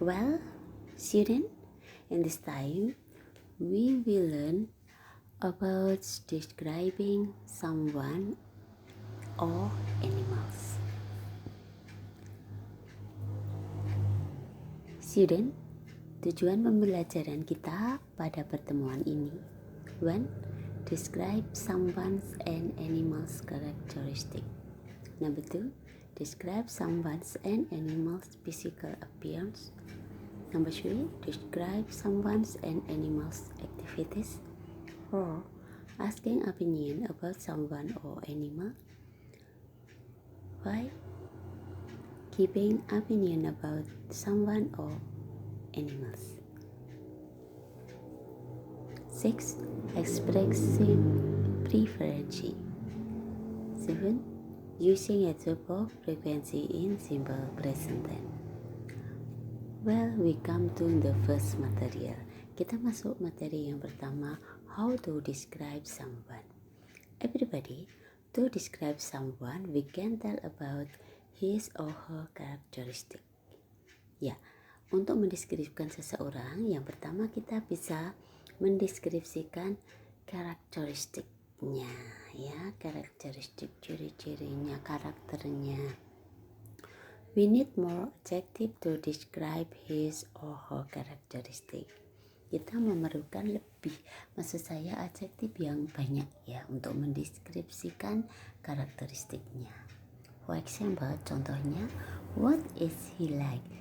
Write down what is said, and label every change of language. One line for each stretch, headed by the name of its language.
English: Well, student, in this time we will learn about describing someone or animals.
Indonesian: Student, tujuan pembelajaran kita pada pertemuan ini 1.
English: Describe someone's and animal's characteristic. Number 2. Describe someone's and animal's physical appearance. Number 3. Describe someone's and animal's activities. 4. Asking opinion about someone or animal. 5. Giving opinion about someone or animals. 6. Expressing preference. 7. Using a verb frequency in simple present tense. Well, we come to the first material.
Indonesian: Kita masuk materi yang pertama,
English: how to describe someone. Everybody, to describe someone, we can tell about his or her characteristic.
Indonesian: Ya, untuk mendeskripsikan seseorang, yang pertama kita bisa mendeskripsikan karakteristiknya, ya, karakteristik, ciri-cirinya, karakternya.
English: We need more adjective to describe his or her characteristic.
Indonesian: Kita memerlukan lebih, maksud saya adjektif yang banyak ya untuk mendeskripsikan karakteristiknya.
English: For example, contohnya, what is he like?